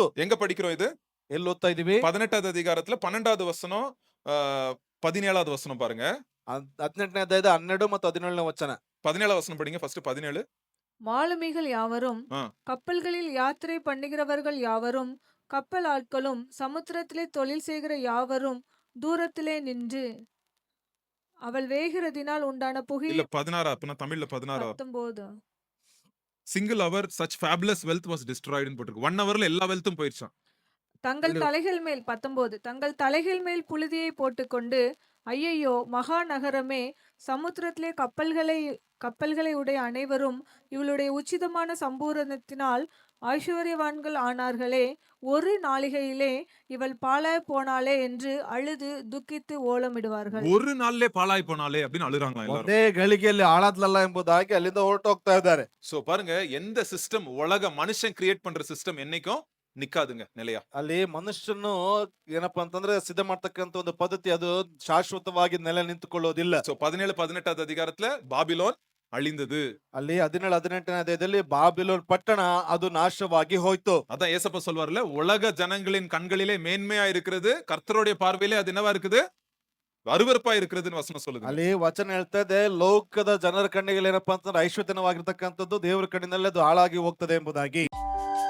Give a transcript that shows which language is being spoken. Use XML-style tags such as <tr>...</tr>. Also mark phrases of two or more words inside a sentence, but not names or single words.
<ta>எங்க படிக்கிறோம் இது?</ta> <kn>ಎಲ್ಲಿ ಓದ್ತಾ ಇದೀವಿ?</kn> <ta>18வது அதிகாரத்துல 12வது வசனம், 17வது வசனம் பாருங்க.</ta> <kn>18ನೇ ಅಧ್ಯಾಯದ 12 ಮತ್ತು 17ನೇ ವಚನ.</kn> <ta>17வது வசனம் படிங்க ஃபர்ஸ்ட். 17. மாலுமிகள் யாவரும், ஆ. கப்பல்களில் யாத்திரை பண்ணுகிறவர்கள் யாவரும், கப்பல் ஆட்களும், சமுத்திரத்திலே தொழில் செய்கிற யாவரும் தூரத்திலே நின்று அவள் வேகிறதினால் உண்டான இல்ல புகையை 16, அப்பனா தமிழ்ல 16. 19</ta> <en>single hour such fabulous wealth was destroyed</en> <ta>ன்னு போட்டிருக்கு. 1 ஹவர்ல எல்லா வெல்த்தும் போயிருச்சாம். தங்கள் இல்ல. தலைகள் மேல் 19 தங்கள் தலைகள் மேல் புழுதியை போட்டுக்கொண்டு, ஐயையோ மகாநகரமே, சமுத்திரத்திலே கப்பல்களை உடைய அனைவரும் இவளுடைய உச்சிதமான சம்பூரணத்தினால் ஐஸ்வர்யவான்கள் ஆனார்களே, ஒரு நாளிகையிலே இவள் பாழாய் போனாளே என்று அழுது துக்கித்து ஓலமிடுவார்கள். ஒரு நாள்லே பாழாய் போனாலே அப்படின்னு அழுறாங்களா எல்லாரும்.</ta> <kn>ಒಂದೇ ಗಳಿಗೆಯಲ್ಲಿ ಹಾಳಾದ್ಲಲ್ಲ ಎಂಬುದಾಗಿ ಅಲ್ಲಿಂದ ಹೊರಟೋಗ್ತಾ ಇದ್ದಾರೆ.</kn> <ta>சோ பாருங்க, எந்த சிஸ்டம், உலக மனுஷன் கிரியேட் பண்ற சிஸ்டம் என்னைக்கும் நிக்காதுங்க நிலையா.</ta> <kn>ಅಲ್ಲಿ ಮನುಷ್ಯನು ಏನಪ್ಪಾ ಅಂತಂದ್ರೆ ಸಿದ್ಧ ಮಾಡ್ತಕ್ಕಂತ ಒಂದು ಪದ್ಧತಿ ಅದು ಶಾಶ್ವತವಾಗಿ ನೆಲೆ ನಿಂತುಕೊಳ್ಳೋದಿಲ್ಲ.</kn> <ta>சோ 17, 18வது அதிகாரத்துல பாபிலோன் அழிந்தது.</ta> <kn>ಅಲ್ಲಿ 17, 18ನೇ ಅಧ್ಯಾಯದಲ್ಲಿ ಬಾಬಿಲೋನ್ ಪಟ್ಟಣ ಅದು ನಾಶವಾಗಿ ಹೋಯ್ತು.</kn> <ta>அதான் ஏசப்பா சொல்வார்ல, உலக ஜனங்களின் கண்களிலே மேன்மையா இருக்கிறது, கர்த்தருடைய பார்வையிலே அது என்னவா இருக்குது? ಅರುವರ್ಪ இருக்கிறதுன்னு ವಚನ சொல்லுது.</ta> <kn>ಅಲ್ಲಿ ವಚನ ಹೇಳ್ತಾ ಇದೆ, ಲೋಕದ ಜನರ ಕಣ್ಣಿಗೆ ಏನಪ್ಪಾ ಅಂತಂದ್ರೆ ಐಶ್ವರ್ಯವಾಗಿರ್ತಕ್ಕಂಥದ್ದು ದೇವರ ಕಣ್ಣಿನಲ್ಲಿ ಅದು ಹಾಳಾಗಿ ಹೋಗ್ತದೆ ಎಂಬುದಾಗಿ.</kn>